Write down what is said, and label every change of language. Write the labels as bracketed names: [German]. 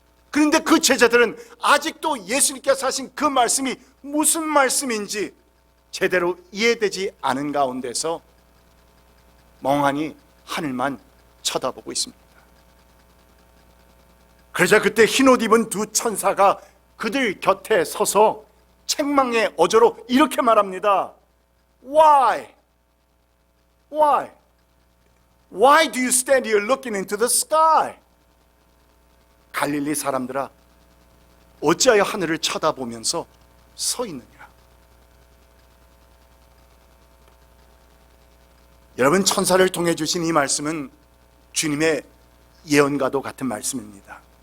[Korean] 그런데 그 제자들은 아직도 예수님께서 하신 그 말씀이 무슨 말씀인지 제대로 이해되지 않은 가운데서 멍하니 하늘만 쳐다보고 있습니다. 그러자 그때 흰옷 입은 두 천사가 그들 곁에 서서 책망의 어조로 이렇게 말합니다. [English] Why? Why? Why do you stand here looking into the sky? [Korean] 갈릴리 사람들아, 어찌하여 하늘을 쳐다보면서 서 있느냐? 여러분, 천사를 통해 주신 이 말씀은 주님의 예언과도 같은 말씀입니다.